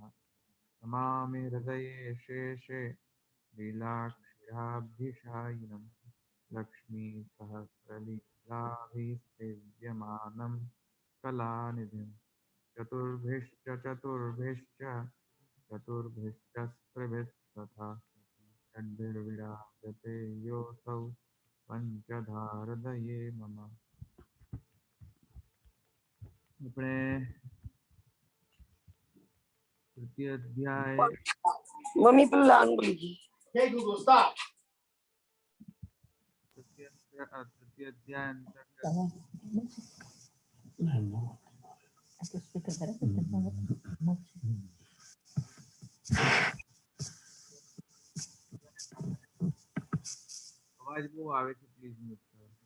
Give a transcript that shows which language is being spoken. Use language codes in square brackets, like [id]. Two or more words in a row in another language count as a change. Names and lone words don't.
[sa] नमामि हृदये शेषे लीलाक्षिराब्धिशायिनं लक्ष्मीसहस्रलीलाभिसेव्यमानं कलानिधिं चतुर्भिश्च षड्भिर्विराजते योऽसौ पंचधारदये मम। [gu] આપણે તૃતીય અધ્યાય મમ્મી પેલું લાન બોલી તૃતીય અધ્યાય અંતર્ગત અવાજ બહુ આવે છે, [en] please mute [gu] કરો.